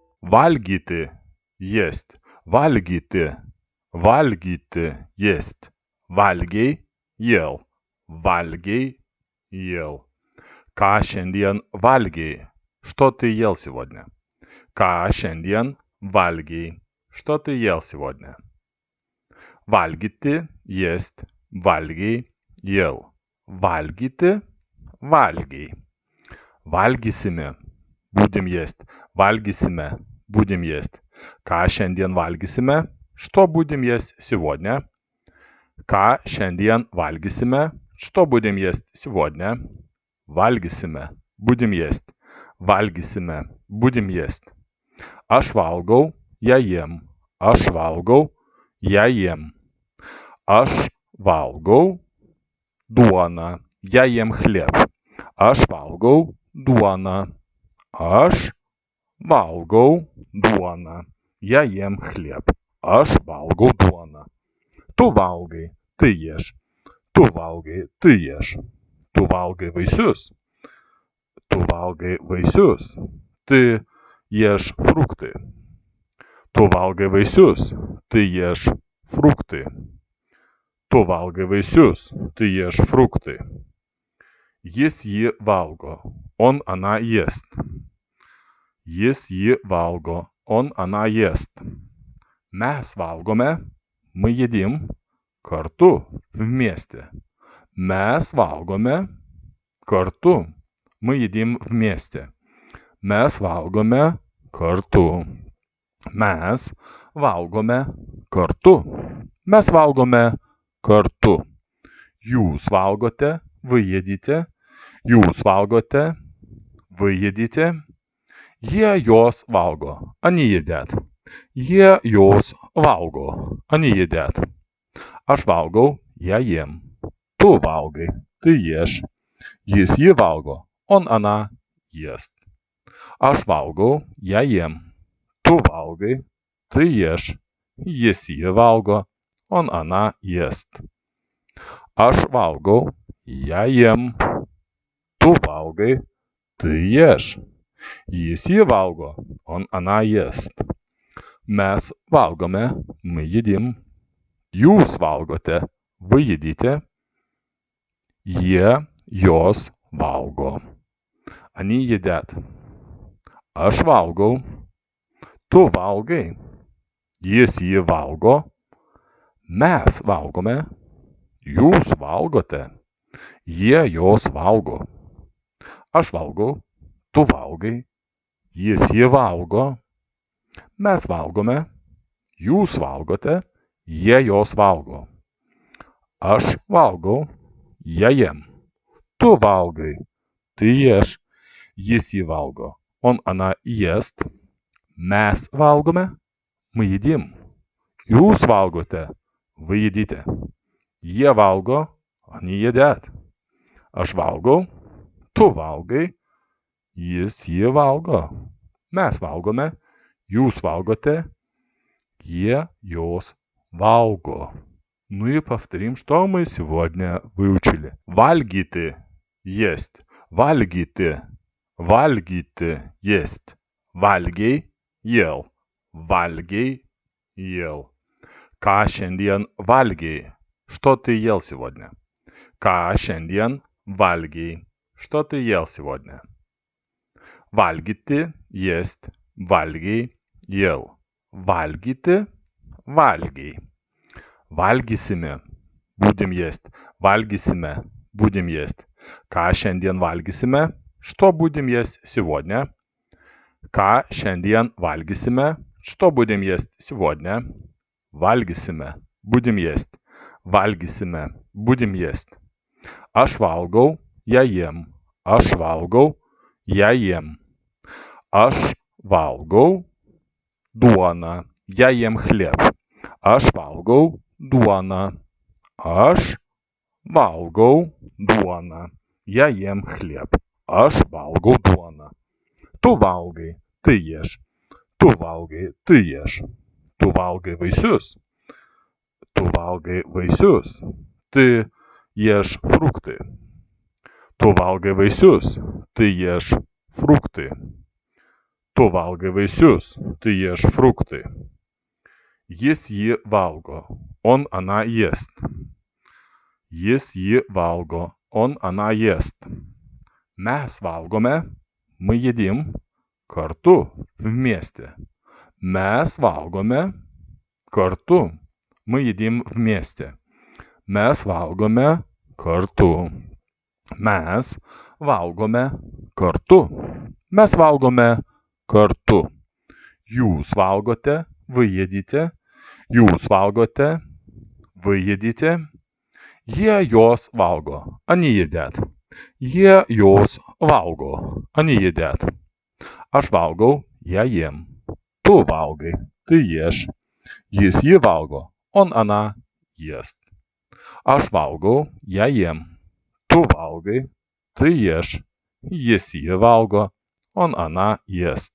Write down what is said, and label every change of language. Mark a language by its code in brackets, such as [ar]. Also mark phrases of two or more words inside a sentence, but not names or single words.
[lt] Valgyti, есть. Valgyti, valgyti, есть. Valgei, ел. Valgei, ел. Ką šiandien valgei? [ru] Что ты ел сегодня? [lt] Ką šiandien valgei? [ru] Что ты ел сегодня? [lt] Valgyti, есть. Valgei, ел. Valgyti, valgei. Valgysime. [ru] Будем есть. Valgysime. Будем есть. [lt] Ką šiandien valgysime? [ru] Что будем есть сегодня? [lt] Ką šiandien valgysime? [ru] Что будем есть сегодня? [lt] Valgysime. [ru] Будем есть. [lt] Valgysime. [ru] Будем есть. [lt] Aš valgau, [ru] я ем. [lt] Aš valgau, [ru] я ем. [lt] Aš valgau duoną. [ru] Я ем хлеб. [lt] Aš valgau duoną. Aš valgau duoną. [ru] Я ем хлеб. [lt] Aš valgau duoną. Tu valgai, [ru] ты ешь. [lt] Tu valgai, [ru] ты ешь. [lt] Tu valgai vaisius. Tu valgai vaisius. [ru] Ты ешь фрукты. [lt] Tu valgai vaisius. [ru] Ты ешь фрукты. [lt] Tu valgai vaisius. [ru] Ты ешь фрукты. [lt] Jis jį valgo. [ru] Он, она ест. [lt] Jis jį valgo. [ru] Он, она ест. [lt] Mes valgome. [ru] Мы едим. Kartu. Вместе. [lt] Mes valgome. Kartu. [ru] Мы едим вместе. [lt] Mes valgome. Kartu. Mes valgome. Kartu. Mes valgome. Kartu. Jūs valgote. [ru] Вы едите. [lt] Jūs valgote. [ru] Вы едите. [lt] Jie jos valgo. [ru] Они едят. [lt] Jie jos valgo. [ru] Они едят. [lt] Aš valgau. [ru] Я ем. [lt] Tu valgai. [ru] Ты ешь. [lt] Jis jį valgo. [ru] Он, она ест. [lt] Aš valgau. [ru] Я ем. [lt] Tu valgai. [ru] Ты ешь. [lt] Jis jį valgo. [ru] Он, она ест. [lt] Aš valgau. [ru] Я ем. [lt] Tu valgai. [ru] Ты ешь. [lt] Jis jį valgo. [ru] Он, она ест. [lt] Mes valgome. [ru] Мы едим. [lt] Jūs valgote. [ru] Вы едите. [lt] Jie, jos valgo. [ru] Они едят. [lt] Aš valgau. Tu valgai. Jis jį valgo. Mes valgome. Jūs valgote. Jie, jos valgo. Aš valgau. Tu valgai. Jis jį valgo. Mes valgome. Jūs valgote. Jie, jos valgo. Aš valgau. [ru] Я ем. [lt] Tu valgai. [ru] Ты ешь. [lt] Jis jį valgo. [ru] Он, она ест. [lt] Mes valgome. [ru] Мы едим. [lt] Jūs valgote. [ru] Вы едите. [lt] Jie valgo. [ru] Они едят. [lt] Aš valgau. Tu valgai. Jis jį valgo. Mes valgome. Jūs valgote. Jie, jos valgo. [ru] Ну и повторим, что мы сегодня выучили. [lt] Valgyti, есть. Valgyti, valgyti, есть. Valgei, ел. Valgei, ел. Ką šiandien valgei? [ru] Что ты ел сегодня? [lt] Ką šiandien valgei? [ru] Что ты ел сегодня? [lt] Valgyti, есть. Valgei, ел. Valgyti, valgei. Valgysime. [ru] Будем есть. Valgysime. Будем есть. [lt] Ką šiandien valgysime? [ru] Что будем есть сегодня? [lt] Ką šiandien valgysime? [ru] Что будем есть сегодня? [lt] Valgysime. [ru] Будем есть. [lt] Valgysime. [ru] Будем есть. [lt] Aš valgau. [ru] Я ем. [lt] Aš valgau. [ru] Я ем. [lt] Aš valgau. Duoną. [ru] Я ем хлеб. [lt] Aš valgau. Duoną. Aš valgau duoną. [ru] Я ем хлеб. [lt] Aš valgau duoną. Tu valgai. [ru] Ты ешь. [lt] Tu valgai. [ru] Ты ешь. [lt] Tu valgai vaisius. Tu valgai vaisius. [ru] Ты ешь фрукты. [lt] Tu valgai vaisius. [ru] Ты ешь фрукты. [lt] Tu valgai vaisius, [ru] ты ешь фрукты. [lt] Jis jį valgo, [ru] он она ест. [lt] Jis jį valgo, [ru] он она ест. [lt] Mes valgome, [ru] мы едим kartu, вместе. [lt] Mes valgome kartu, [ru] мы едим вместе. [lt] Mes valgome kartu. Mes valgome kartu. Mes valgome kartu. Jūs valgote, [ru] вы едите. [lt] Jūs valgote, [ru] вы едите. [lt] Jos valgo, [ru] они едят. [lt] Jos valgo, [ru] они едят. [lt] Aš valgau, [ru] я ем. [lt] Tu valgai, [ru] ты ешь. [lt] Jis jį valgo, [ru] он она ест. [lt] Aš valgau, [ru] я ем. [lt] Tu valgai, [ru] ты ешь. [lt] Jis jį valgo, [ru] он она ест.